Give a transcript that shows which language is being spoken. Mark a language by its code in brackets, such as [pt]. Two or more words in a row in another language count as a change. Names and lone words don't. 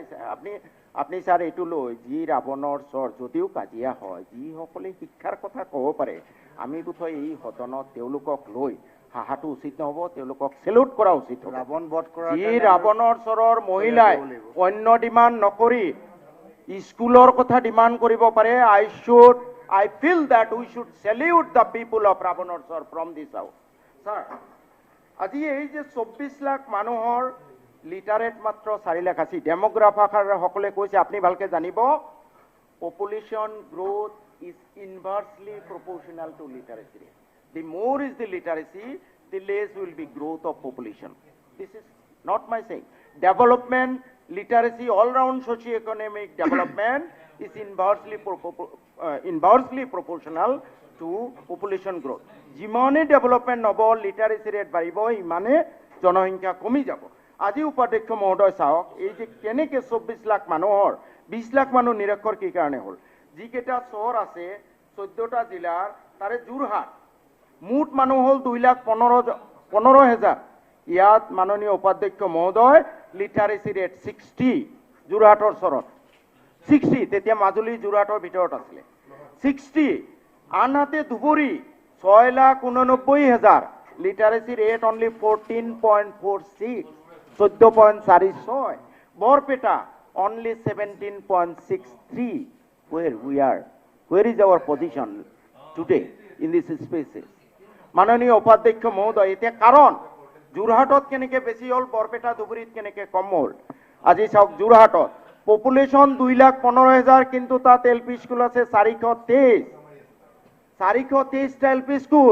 [as] আপুনি ছাৰ এইটো লৈ যি ৰাৱণৰ চৰ যদিও কাজিয়া হয়, যিসকলে শিক্ষাৰ কথা ক'ব পাৰে, আমি বোধহয় এই সদনত তেওঁলোকক লৈ হাহাটো উচিত নহ'ব, তেওঁলোকক চেলুট কৰা উচিত। ৰাৱণ বধ কৰা যি ৰাৱণৰ চৰৰ মহিলাই অন্য ডিমাণ্ড নকৰি স্কুলৰ কথা ডিমাণ্ড কৰিব পাৰে, [en] I feel that we should salute the people of ৰাৱণৰ চৰ from this house. [as] ছাৰ, আজি এই যে 24 লাখ মানুহৰ লিটাৰেট মাত্ৰ 4 লাখ আছে, ডেমোগ্ৰাফাৰসকলে কৈছে, আপুনি ভালকে জানিব, [en] population growth is inversely proportional to literacy rate. The more is the literacy, the less will be growth of population. This is not my saying. Development, literacy, all-round socio-economic development is inversely proportional to population growth. [as] যিমানে ডেভেলপমেণ্ট হ'ব, [en] literacy rate [as] বাঢ়িব, ইমানে জনসংখ্যা কমি যাব। আজি উপাধ্যক্ষ মহোদয় চাওক, এই যে কেনেকৈ 24 লাখ মানুহৰ 20 লাখ মানুহ নিৰক্ষৰ কি কাৰণে হ'ল? যিকেইটা চহৰ আছে 14টা জিলাৰ, তাৰে যোৰহাট মুঠ মানুহ হ'ল 2,15,000। ইয়াত মাননীয় উপাধ্যক্ষ মহোদয় [en] literacy rate [as] 60, যোৰহাটৰ চৰত 60, তেতিয়া মাজুলী যোৰহাটৰ ভিতৰত আছিলে 60। আনহাতে ধুবুৰী 6,89,000, [en] literacy rate only [as] 14.46, 14.46। বৰপেটা অনলি 17.63। [en] Where is our position today in these spaces? [as] মাননীয় উপাধ্যক্ষ মহোদয়, এতিয়া কাৰণ যোৰহাটত কেনেকৈ বেছি হ'ল, বৰপেটা ধুবুৰীত কেনেকৈ কম হ'ল? আজি চাওক, যোৰহাটত পপুলেশ্যন 2,15,000, কিন্তু তাত [en] LP school [as] আছে 423টা [en] LP school.